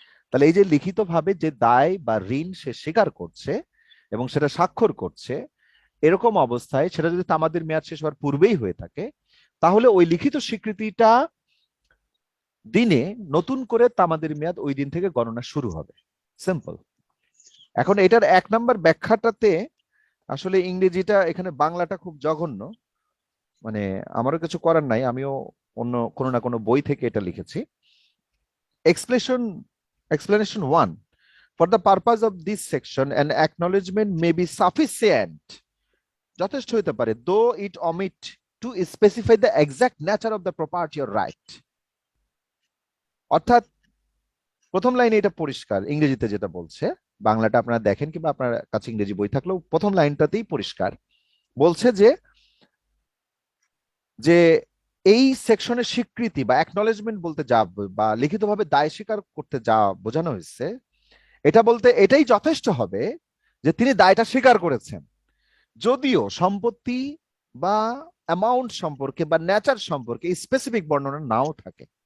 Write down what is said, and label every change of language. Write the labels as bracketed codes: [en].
[bn] তাহলে এই যে লিখিত ভাবে যে দায় বা ঋণ সে স্বীকার করছে এবং সেটা স্বাক্ষর করছে, এরকম অবস্থায় সেটা যদি তামাদির মেয়াদ শেষ হওয়ার পূর্বেই হয়ে থাকে, তাহলে ওই লিখিত স্বীকৃতিটা দিনে নতুন করে তামাদির মেয়াদ ওই দিন থেকে গণনা শুরু হবে। সিম্পল। এখন এটার 1 নম্বর ব্যাখ্যাটাতে আসলে ইংরেজিটা, এখানে বাংলাটা খুব জঘন্য, মানে আমারও কিছু করার নাই, আমিও অন্য কোনো না কোনো বই থেকে এটা লিখেছি। [en] Explanation 1. For the purpose of this section, an acknowledgement may be sufficient. [bn] যথেষ্ট হতে পারে, [en] though it omit to specify the exact nature of the property or right. [bn] অর্থাৎ প্রথম লাইনে এটা পরিষ্কার, ইংরেজিতে যেটা বলছে, বাংলাটা আপনারা দেখেন কিংবা আপনার কাছে ইংরেজি বই থাকলেও প্রথম লাইনটাতেই পরিষ্কার বলছে যে এই সেকশনের স্বীকৃতি বা অ্যাকনলেজমেন্ট বলতে যা বা লিখিতভাবে দায় স্বীকার করতে যা বোঝানো হয়েছে, এটা বলতে এটাই যথেষ্ট হবে যে তিনি দায়টা স্বীকার করেছেন, যদিও সম্পত্তি বা অ্যামাউন্ট সম্পর্কে বা নেচার সম্পর্কে স্পেসিফিক বর্ণনা নাও থাকে।